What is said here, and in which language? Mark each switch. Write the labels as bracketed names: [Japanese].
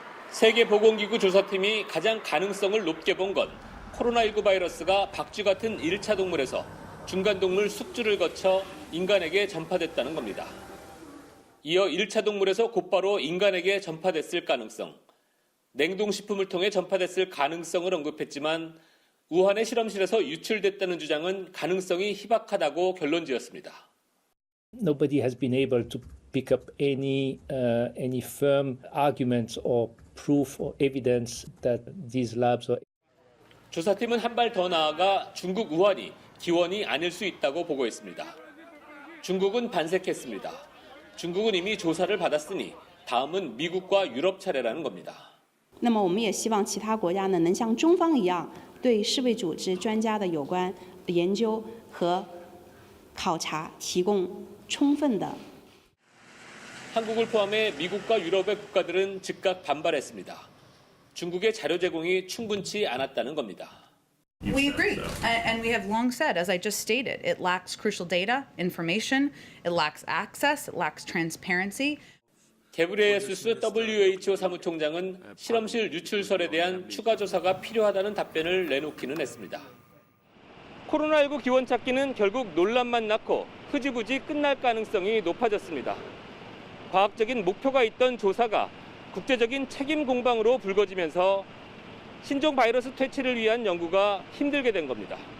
[Korean] 세계보건기구 조사팀이 가장 가능성을 높게 본 건 코로나19 바이러스가 박쥐 같은 1차 동물에서 중간동물 숙주를 거쳐 인간에게 전파됐다는 겁니다. 이어 1차 동물에서 곧바로 인간에게 전파됐을 가능성, 냉동식품을 통해 전파됐을 가능성을 언급했지만 우한의 실험실에서 유출됐다는 주장은 가능성이 희박하다고 결론지었습니다. [English] Nobody has been able to pick up any firm arguments or proof or evidence that these labs are. [Korean] 조사팀은 한 발 더 나아가 중국 우한이 기원이 아닐 수 있다고 보고했습니다. 중국은 반색했습니다. 중국은 이미 조사를 받았으니 다음은 미국과 유럽 차례라는 겁니다. [Chinese] 那么我们也希望其他国家呢能像中方一样，对世卫组织专家的有关研究和考察提供充分的。 [Korean] 한국을 포함해 미국과 유럽의 국가들은 즉각 반발했습니다. 중국의 자료 제공이 충분치 않았다는 겁니다. [English] We agree, and we have long said, as I just stated, it lacks crucial data, information, it lacks access, it lacks transparency. [Korean] 게브리에수스 WHO 사무총장은 실험실 유출설에 대한 추가 조사가 필요하다는 답변을 내놓기는 했습니다. 코로나19 기원 찾기는 결국 논란만 낳고 흐지부지 끝날 가능성이 높아졌습니다. 과학적인 목표가 있던 조사가 국제적인 책임 공방으로 불거지면서 신종 바이러스 퇴치를 위한 연구가 힘들게 된 겁니다.